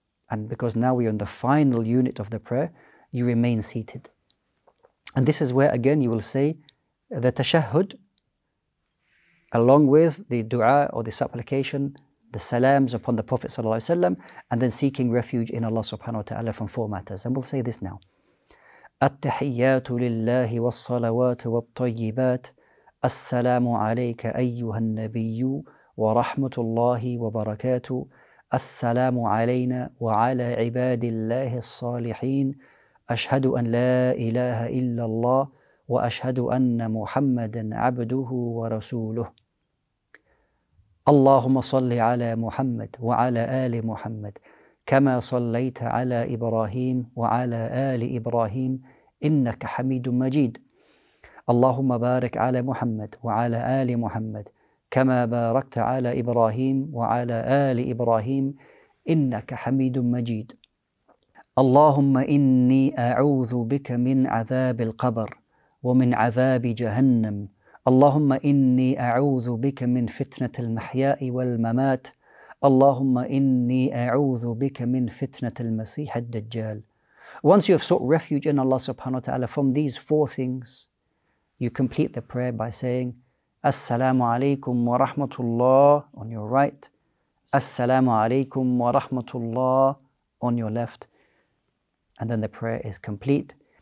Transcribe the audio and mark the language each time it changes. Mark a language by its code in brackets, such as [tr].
[en] And because now we are in the final unit of the prayer, you remain seated. And this is where again you will say the tashahhud along with the dua or the supplication, the salams upon the Prophet ﷺ, and then seeking refuge in Allah subhanahu wa ta'ala from 4 matters. And we'll say this now. [ar] التحيات لله والصلوات والطيبات السلام عليك أيها النبي ورحمة الله وبركاته السلام علينا وعلى عباد الله الصالحين أشهد أن لا إله إلا الله وأشهد أن محمدا عبده ورسوله اللهم صل على محمد وعلى آل محمد كما صليت على إبراهيم وعلى آل إبراهيم إنك حميد مجيد اللهم بارك على محمد وعلى آل محمد كما باركت على إبراهيم وعلى آل إبراهيم إنك حميد مجيد اللهم إني أعوذ بك من عذاب القبر ومن عذاب جهنم اللهم إني أعوذ بك من فتنة المحياء والممات اللهم إني أعوذ بك من فتنة المسيح الدجال. [en] Once you have sought refuge in Allah subhanahu wa ta'ala from these 4 things, you complete the prayer by saying Assalamu alaikum wa rahmatullah on your right, Assalamu alaikum wa rahmatullah on your left, and then the prayer is complete.